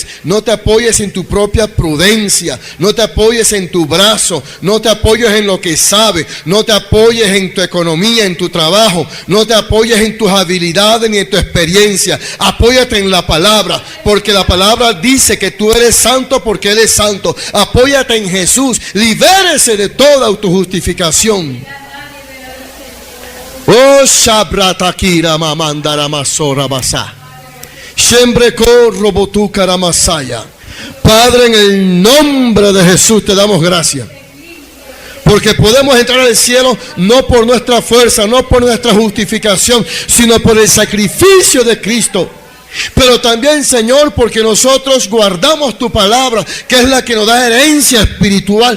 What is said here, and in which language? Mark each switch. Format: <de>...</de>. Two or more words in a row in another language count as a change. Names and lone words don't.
<es>No te apoyes en tu propia prudencia, no te apoyes en tu brazo, no te apoyes en lo que sabes, no te apoyes en tu economía, en tu trabajo, no te apoyes en tus habilidades ni en tu experiencia. Apóyate en la palabra, porque la palabra dice que tú eres santo porque Él es santo. Apóyate en Jesús, libérese de toda autojustificación. Oh, Shabratakira mamandara masora basa. Shembreko robotu karamasaya. Padre, en el nombre de Jesús te damos gracias. Porque podemos entrar al cielo no por nuestra fuerza, no por nuestra justificación, sino por el sacrificio de Cristo. Pero también, Señor, porque nosotros guardamos tu palabra, que es la que nos da herencia espiritual.</es>